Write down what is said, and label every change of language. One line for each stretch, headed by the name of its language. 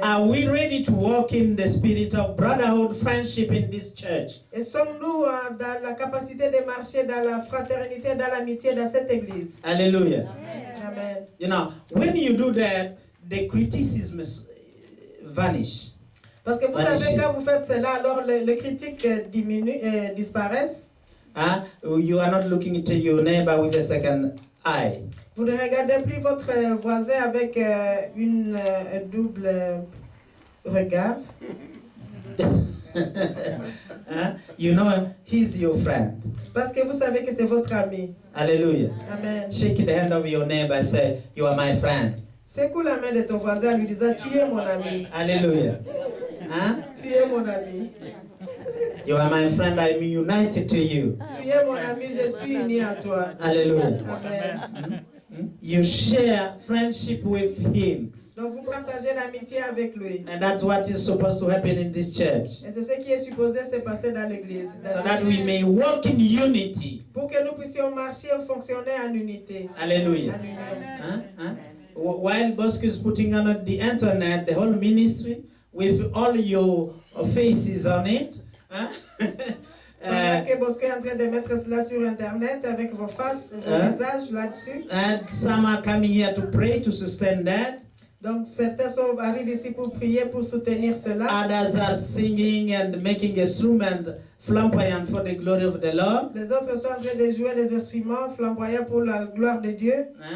English: Are we ready to walk in the spirit of brotherhood, friendship in this church?
French: Et sommes-nous dans la capacité de marcher dans la fraternité, dans l'amitié dans cette église? Hallelujah. Amen.
English: You know, when you do that, the criticisms vanish.
French: Parce que vous savez, quand vous faites cela, alors les critiques disparaissent.
English: You are not looking into your neighbor with a second eye.
French: Vous ne regardez plus votre voisin avec une double regard.
English: You know, he's your friend.
French: Parce que vous savez que c'est votre ami. Hallelujah. Amen.
English: Shake the hand of your neighbor and say, you are my friend.
French: Secoue la main de ton voisin en lui disant, tu es mon ami. Hallelujah. Tu es mon ami.
English: You are my friend, I'm united to you.
French: Tu es mon ami, je suis uni à toi. Hallelujah. Amen.
English: You share friendship with him.
French: Donc vous partagez l'amitié avec lui.
English: And that's what is supposed to happen in this church.
French: Et c'est ce qui est supposé se passer dans l'église.
English: So that we may walk in unity.
French: Pour que nous puissions marcher ou fonctionner en unité. Hallelujah. Alléluia.
English: While Bosco is putting on the internet, the whole ministry, with all your faces on it.
French: Pendant que Bosco est en train de mettre cela sur internet avec vos faces, vos visages là-dessus.
English: And some are coming here to pray to sustain that.
French: Donc certains arrivent ici pour prier, pour soutenir cela.
English: Others are singing and making instrument flamboyant for the glory of the Lord.
French: Les autres sont en train de jouer des instruments flamboyants pour la gloire de Dieu.